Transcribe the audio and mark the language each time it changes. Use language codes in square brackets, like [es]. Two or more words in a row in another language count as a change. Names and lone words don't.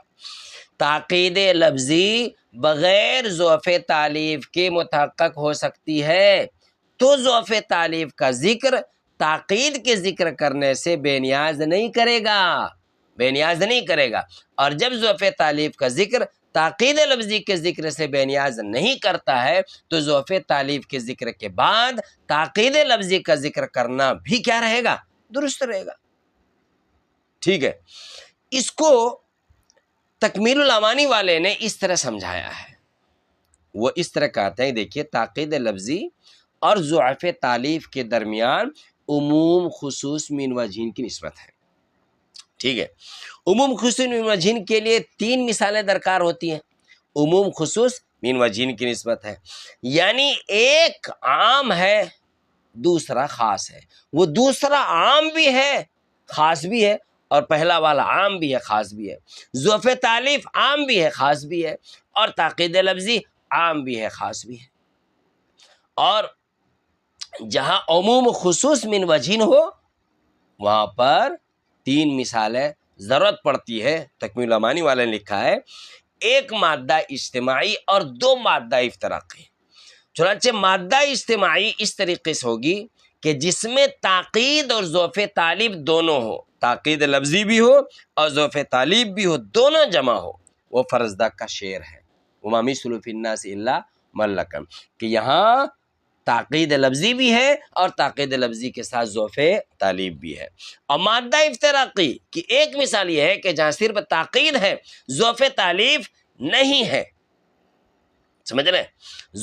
[ur] تاکید لفظی بغیر ضعف تعلیف کے متحقق ہو سکتی ہے تو ضعف تعلیف کا ذکر تاکید کے ذکر کرنے سے بے نیاز نہیں کرے گا، بے نیاز نہیں کرے گا، اور جب ضعف تعلیف کا ذکر تاکید لفظی کے ذکر سے بے نیاز نہیں کرتا ہے تو ضعف تعلیف کے ذکر کے بعد تاکید لفظی کا ذکر کرنا بھی کیا رہے گا؟ درست رہے گا، ٹھیک ہے۔ اس کو تکمیل الامانی والے نے اس طرح سمجھایا ہے، وہ اس طرح کہتے ہیں، دیکھیے تاکید لفظی اور ضعف تعلیف کے درمیان عموم خصوص من وجہین کی نسبت ہے، ٹھیک ہے۔ عموم خصوص من وجہین کے لیے 3 مثالیں درکار ہوتی ہیں، عموم خصوص من وجہین کی نسبت ہے، یعنی ایک عام ہے دوسرا خاص ہے، وہ دوسرا عام بھی ہے خاص بھی ہے اور پہلا والا عام بھی ہے خاص بھی ہے، ضعف تعلیف عام بھی ہے خاص بھی ہے اور تاکید لفظی عام بھی ہے خاص بھی ہے، اور جہاں عموم خصوص من وجہین ہو وہاں پر 3 مثالیں ضرورت پڑتی ہے۔ تکمیل الامانی والے نے لکھا ہے ایک مادہ اجتماعی اور 2 مادہ افتراقی، چنانچہ مادہ اجتماعی اس طریقے سے ہوگی کہ جس میں تاکید اور ضعف تعلیف دونوں ہو، تاکید لفظی بھی ہو اور ضعف تعلیف بھی ہو، دونوں جمع ہو، وہ فرزدق کا شعر ہے، [ar] وما مثل فی الناس الا من لکم، [ur] کہ یہاں تاکید لفظی بھی ہے اور تاکید لفظی کے ساتھ ضعف تعلیف بھی ہے۔ اور مادہ افتراقی کی ایک مثال یہ ہے کہ جہاں صرف تاکید ہے ضعف تعلیف نہیں ہے، سمجھ رہے ہیں؟